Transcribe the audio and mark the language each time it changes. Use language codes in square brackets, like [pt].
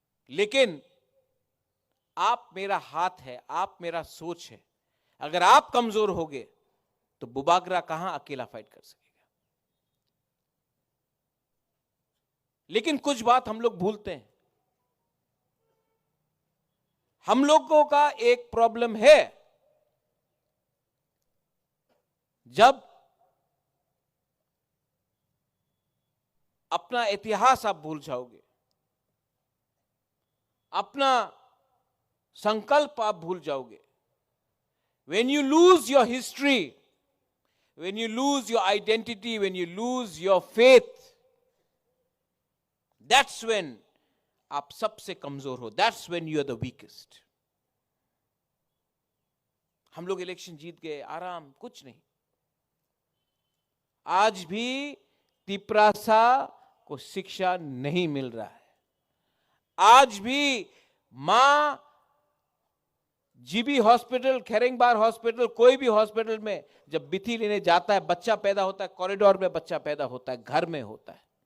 [hi] लेकिन आप मेरा हाथ है, आप मेरा सोच है। अगर आप कमजोर होगे तो बुबागरा कहां अकेला फाइट कर सकेगा। लेकिन कुछ बात हम लोग भूलते हैं। हम लोगों का एक प्रॉब्लम है, जब अपना इतिहास आप भूल जाओगे, अपना संकल्प आप भूल जाओगे, [en] when you lose your history, when you lose your identity, when you lose your faith, that's when [hi] आप सबसे कमजोर हो, [en] that's when you are the weakest। [hi] हम लोग इलेक्शन जीत गए, आराम, कुछ नहीं। आज भी तिपरासा को शिक्षा नहीं मिल रहा है। आज भी मां जीबी हॉस्पिटल, खेरेंगबार हॉस्पिटल, कोई भी हॉस्पिटल में जब बिथी लेने जाता है, बच्चा पैदा होता है, कॉरिडोर में बच्चा पैदा होता है, घर में होता है।